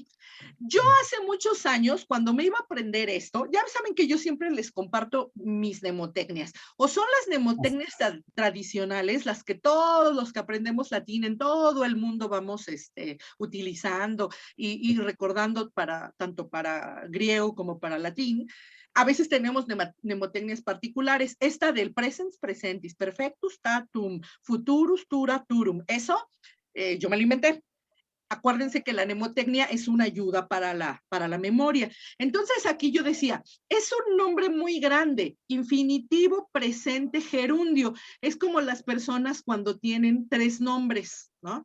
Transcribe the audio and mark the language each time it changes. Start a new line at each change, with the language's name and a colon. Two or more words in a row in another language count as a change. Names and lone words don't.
Spanish: Yo hace muchos años, cuando me iba a aprender esto, ya saben que yo siempre les comparto mis mnemotecnias, o son las mnemotecnias tradicionales, las que todos los que aprendemos latín en todo el mundo vamos utilizando y recordando tanto para griego como para latín. a veces tenemos mnemotecnias particulares.
Latin: Esta del presens, presentis, perfectus, tatum, futurus, tura, turum.
Spanish: Eso yo me lo inventé. Acuérdense que la mnemotecnia es una ayuda para la memoria. Entonces aquí yo decía, es un nombre muy grande, infinitivo presente gerundio. Es como las personas cuando tienen 3 nombres, ¿no?